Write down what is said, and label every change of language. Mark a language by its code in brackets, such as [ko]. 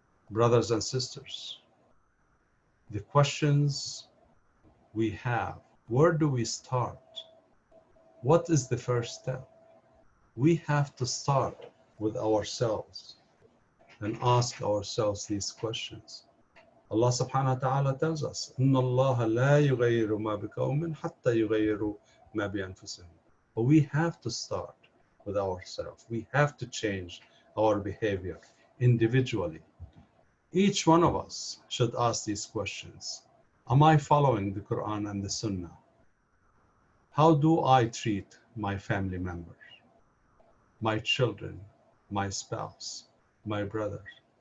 [en] Brothers and sisters, the questions we have, where do we start? What is the first step? We have to start with ourselves and ask ourselves these questions. Allah subhanahu wa ta'ala tells us, [ar] إِنَّ اللَّهَ لَا يُغَيِّرُ مَا بِقَوْمٍ حَتَّى يُغَيِّرُوا مَا بِأَنفُسِهِمْ. [en] But we have to start with ourselves. We have to change our behavior individually. Each one of us should ask these questions. Am I following the Quran and the Sunnah? How do I treat my family members, my children, my spouse, my brothers?